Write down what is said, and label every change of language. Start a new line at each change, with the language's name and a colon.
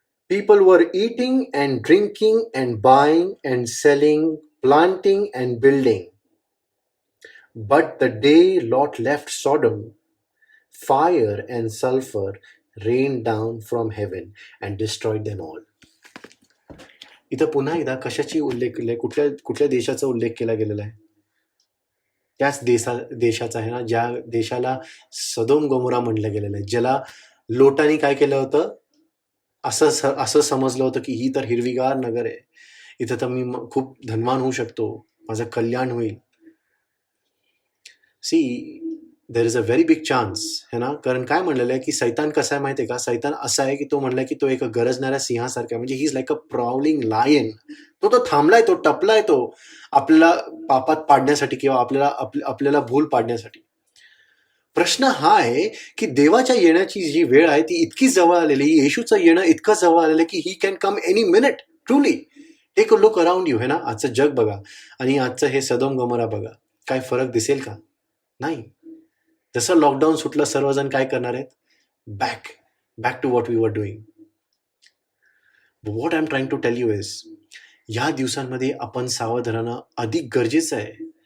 English: People were eating and drinking and buying and selling, planting and building. But the day Lot left Sodom, fire and sulfur rained down from heaven and destroyed them all.
Marathi: इथं पुन्हा एकदा कशाची उल्लेख केलाय? कुठल्या देशाचा उल्लेख केला गेलेला आहे? त्याच देशाचा आहे ना, ज्या देशाला सदोम गमोरा म्हटलं गेलेलं आहे, ज्याला लोटांनी काय केलं होतं, असं समजलं होतं की ही तर हिरवीगार नगर आहे, इथं तर मी खूप धनवान होऊ शकतो, माझं कल्याण होईल.
English: see, there is a very big chance
Marathi: है ना. कारण काय म्हणलेलं आहे की सैतान कसा आहे माहिती आहे का? सैतान असा आहे की तो म्हणलाय की तो एक गरजणाऱ्या सिंहासारखा आहे. म्हणजे
English: He is like a prowling lion.
Marathi: तो थांबलाय, तो टपलाय, तो आपल्याला पापात पाडण्यासाठी किंवा आपल्याला भूल पाडण्यासाठी. प्रश्न हा आहे की देवाच्या येण्याची जी वेळ आहे ती इतकी जवळ आलेली, येशूचं येणं इतकं जवळ आलेलं की
English: He can come any minute. Truly take a look around you है ना.
Marathi: आजचं जग बघा आणि आजचं हे सदोम गमोरा बघा, काय फरक दिसेल का? नाही. जसं लॉकडाऊन सुटलं, सर्वजण काय करणार आहेत?
English: Back to what we were doing. What I am trying to tell you is,
Marathi: या दिवसांमध्ये आपण सावध राहणं अधिक गरजेचं आहे.